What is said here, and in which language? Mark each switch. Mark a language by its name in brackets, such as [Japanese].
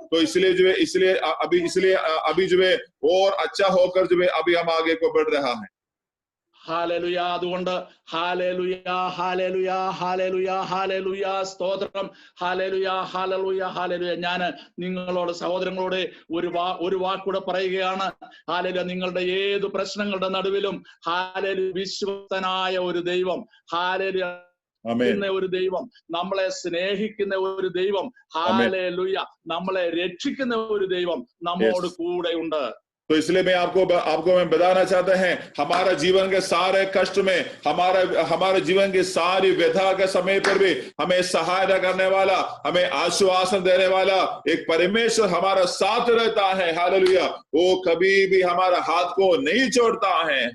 [Hindi] तो इसलिए जो है अभी जो है और अच्छा होकर जो है अभी हम आगे को बढ़ रहा है। [Malayalam] ഹാലലുയ. അതുകൊണ്ട് ഹാലലുയ ഹാലലുയ ഹാലലുയ ഹാലലുയ സ്തോത്രം. ഹാലലുയ ഹാലലുയ ഹാലലുയ. ഞാൻ നിങ്ങളോട് സഹോദരങ്ങളോട് ഒരു വാക്കൂടെ പറയുകയാണ്. ഹാലലുയ. നിങ്ങളുടെ ഏത് പ്രശ്നങ്ങളുടെ നടുവിലും ഹാലലു വിശ്വസ്തനായ ഒരു ദൈവം, ഹാലലുയ ഒരു ദൈവം, നമ്മളെ സ്നേഹിക്കുന്ന ഒരു ദൈവം, ഹാലലുയ നമ്മളെ രക്ഷിക്കുന്ന ഒരു ദൈവം നമ്മോട് കൂടെ ഉണ്ട്. [Hindi] तो इसलिए मैं आपको मैं बताना चाहता है, हमारा जीवन के सारे कष्ट में, हमारे जीवन की सारी व्यथा के समय पर भी हमें सहायता करने वाला, हमें आश्वासन देने वाला एक परमेश्वर हमारा साथ रहता है। हालेलुया। वो कभी भी हमारा हाथ को नहीं छोड़ता है।